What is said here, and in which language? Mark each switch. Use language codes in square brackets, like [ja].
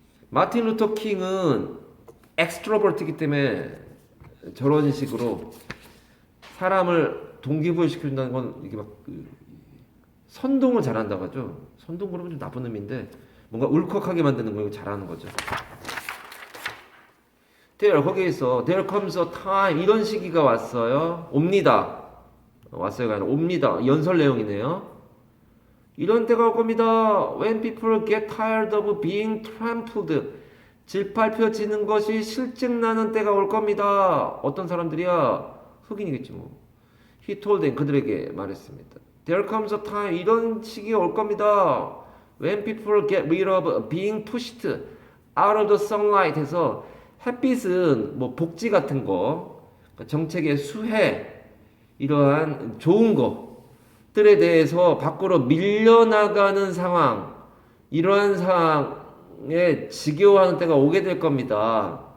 [ko] 마틴 루터 킹은 엑스트로버트이기 때문에 저런 식으로 사람을 동기부여 시켜준다는 건 이게 막 선동을 잘한다고 하죠. 선동 그러면 좀 나쁜 의미인데 뭔가 울컥하게 만드는 거 잘하는 거죠. [en] There 거기에서 there comes a time 이런 시기가 왔어요. [ko] 옵니다. 왔어요가 아니라 옵니다. 연설 내용이네요. 이런 때가 올 겁니다. [en] When people get tired of being trampled. [ko] 짓밟혀지는 것이 실증나는 때가 올 겁니다. 어떤 사람들이야? 흑인이겠지 뭐. [en] He told them, [ko] 그들에게 말했습니다. [en] There comes a time, [ko] 이런 시기가 올 겁니다. [en] When people get rid of being pushed out of the sunlight [ko] 해서 햇빛은 뭐 복지 같은 거, 정책의 수혜, 이러한 좋은 것들에 대해서 밖으로 밀려나가는 상황, 이러한 상황에 지겨워하는 때가 오게 될 겁니다.